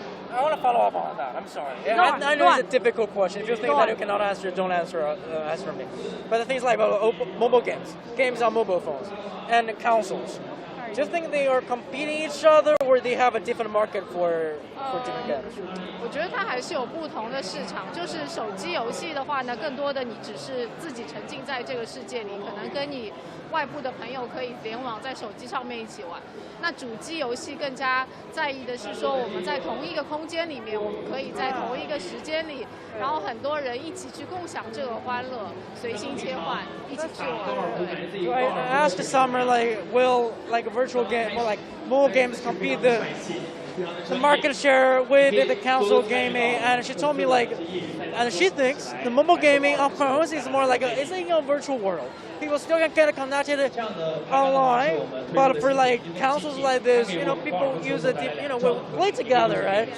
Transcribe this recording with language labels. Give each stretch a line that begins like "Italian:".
English: I want to follow up on that. I'm sorry. I know it's a difficult question. If you think that you cannot answer, don't answer me. But the things like mobile games on mobile phones, and consoles. Do you think they are competing each other, or they have a different market for different games?
Chinese: 我觉得它还是有不同的市场。就是手机游戏的话呢，更多的你只是自己沉浸在这个世界里，可能跟你外部的朋友可以联网在手机上面一起玩。那主机游戏更加在意的是说，我们在同一个空间里面，我们可以在同一个时间里，然后很多人一起去共享这个欢乐，随心切换，一起去玩。对。
English: So I asked Summer will like virtual game or like mobile games compete the market share with the console gaming, and she told me like, and she thinks the mobile gaming of course is more like it's like a virtual world. People still can get connected online, but for like consoles like this, you know, people use it, you know, we play together, right?